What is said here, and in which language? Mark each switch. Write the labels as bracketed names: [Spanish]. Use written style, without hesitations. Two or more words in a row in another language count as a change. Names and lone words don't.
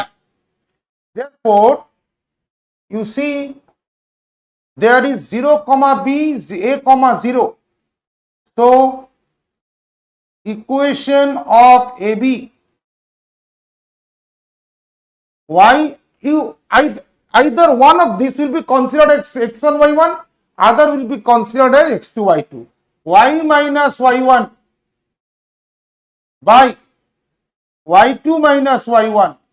[English] Therefore, you see there is 0 comma B, A comma 0. So equation of AB, either one of these will be considered as x1 y1, other will be considered as x2 y2. Y minus y1 by y2 minus y1,